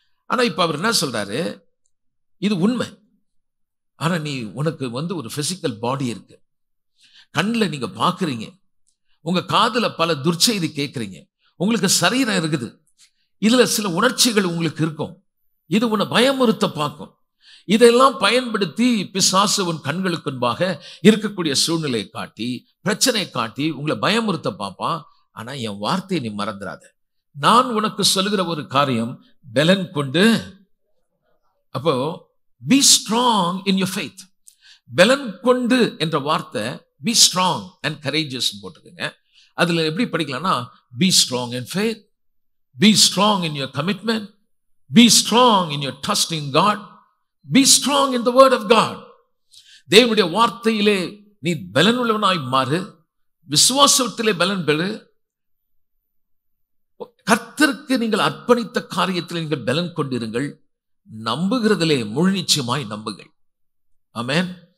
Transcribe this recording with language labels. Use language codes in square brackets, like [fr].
[ta] ஆனா இப்ப அவர் என்ன சொல்றாரு, இது உண்மை. ஆனா நீ உனக்கு ஒரு பிசிக்கல் பாடி இருக்கு, கண்ணில் நீங்க பாக்குறீங்க, உங்க காதுல பல துர்ச்செய்தி கேட்கறீங்க, உங்களுக்கு சரீரம் இருக்குது, இதுல சில உணர்ச்சிகள் உங்களுக்கு இருக்கும், இது உன்னை பயமுறுத்த பார்க்கும். இதெல்லாம் பயன்படுத்தி பிசாசு உன் கண்களுக்கு முன்பாக இருக்கக்கூடிய சூழ்நிலையை காட்டி, பிரச்சனையை காட்டி உங்களை பயமுறுத்த பார்ப்பான். ஆனா என் வார்த்தையை நீ மறந்துடாத. நான் உனக்கு சொல்லுகிற ஒரு காரியம் பலன் கொண்டு அப்போ [en] be strong in your faith. [ta] பலன் கொண்டு என்ற வார்த்தை [en] be strong and courageous [ta] போட்டுக்கங்க. அதுல எப்படி படிக்கலாம்னா [en] be strong in faith, be strong in your commitment, be strong in your trust in God, be strong in the word of God. [ta] தேவனுடைய வார்த்தையிலே நீ பலன் உள்ளவனாய் மாறு, விசுவாசத்திலே பலன் பெறு, கர்த்தருக்கு நீங்கள் அர்ப்பணித்த காரியத்தில் நீங்கள் பலன் கொண்டிருங்கள், நம்புகிறதிலே முழு நிச்சயமாய் நம்புங்கள். ஆமென்.